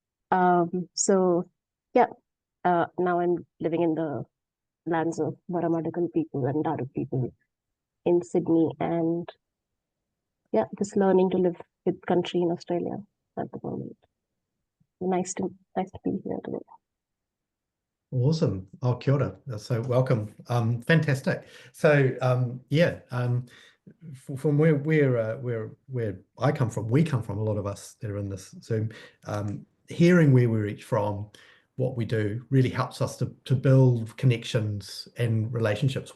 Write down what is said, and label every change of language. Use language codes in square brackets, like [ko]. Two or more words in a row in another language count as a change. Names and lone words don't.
[en] So yeah, now I'm living in the lands of Maramadakal people and Darug people in Sydney, and yeah, just learning to live with country in Australia at the moment. Nice to be here today. Awesome. [mi] Oh, kia ora. [en] So welcome. Fantastic. So yeah, from where I come from, we come from, a lot of us that are in this Zoom, hearing where we're each from, what we do really helps us to build connections and relationships.